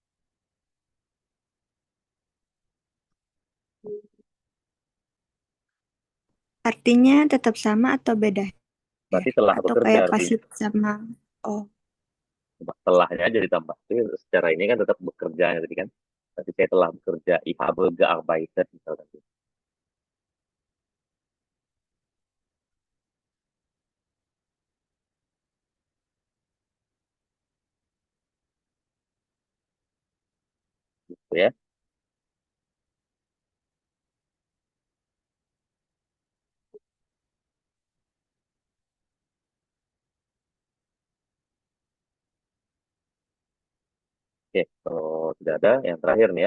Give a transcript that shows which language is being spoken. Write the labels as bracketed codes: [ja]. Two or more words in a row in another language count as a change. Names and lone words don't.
[id] Artinya tetap sama atau beda, Her? Berarti telah Atau bekerja kayak artinya, pasif sama... Oh, cuma telahnya aja ditambah. Jadi secara ini kan tetap bekerja tadi kan, tapi saya telah bekerja, [de] ich habe gearbeitet, [id] misalkan. Gitu ya. Oke, kalau tidak ada yang terakhir nih ya.